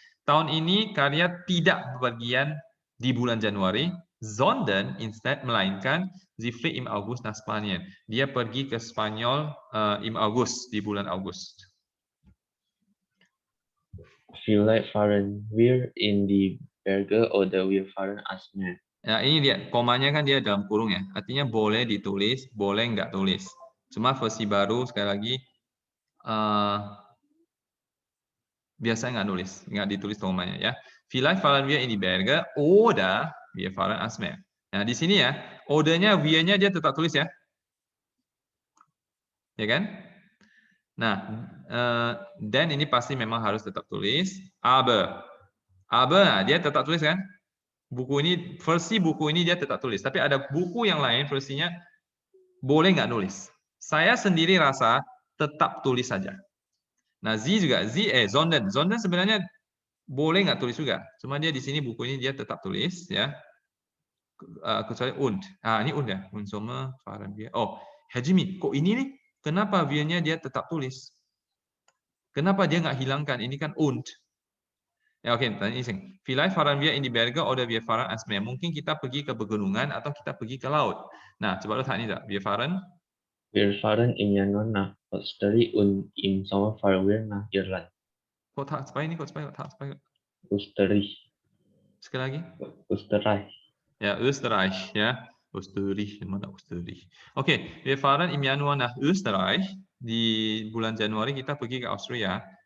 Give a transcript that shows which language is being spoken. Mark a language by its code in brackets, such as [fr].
[id] Tahun ini Carla tidak bepergian di bulan Januari, sondern instead melainkan [de] sie fliegt im August nach Spanien. [id] Dia pergi ke Spanyol [de] im August, [id] di bulan August. [de] Vielleicht fahren wir in die Berge oder wir fahren ans Meer. [id] Ya, ini dia, komanya kan dia dalam kurung ya. Artinya boleh ditulis, boleh nggak tulis. Cuma versi baru sekali lagi biasanya nggak ditulis komanya ya. [de] Vielleicht fahren wir in die Berge oder wir fahren ans Meer. [id] Nah di sini ya, oder-nya, wir-nya dia tetap tulis ya, ya kan? Nah, dan ini pasti memang harus tetap tulis. Aber dia tetap tulis kan? Versi buku ini dia tetap tulis. Tapi ada buku yang lain versinya boleh nggak nulis. Saya sendiri rasa tetap tulis saja. Nah, sondern sebenarnya boleh nggak tulis juga. Cuma dia di sini buku ini dia tetap tulis ya. Kecuali und. Ini und ya. [de] Und Sommer fahren wir. [id] Oh, Hajimi, kok ini nih? Kenapa wir-nya dia tetap tulis? Kenapa dia nggak hilangkan? Ini kan und. Ya oke, tanya iseng. [de] Vielleicht fahren wir in die Berge oder wir fahren ans Meer. [id] Mungkin kita pergi ke pegunungan atau kita pergi ke laut. Nah, coba lu tanya nih, [de] wir fahren im Januar nach Österreich und im Sommer fahren wir nach Irland. [id] Kok tak supaya? [de] Österreich. [id] Sekali lagi. [de] Österreich. [id] Ya, Österreich ya. Österreich, mana Österreich? [de] Oke, wir fahren im Januar nach Österreich. [id] Di bulan Januari kita pergi ke Austria.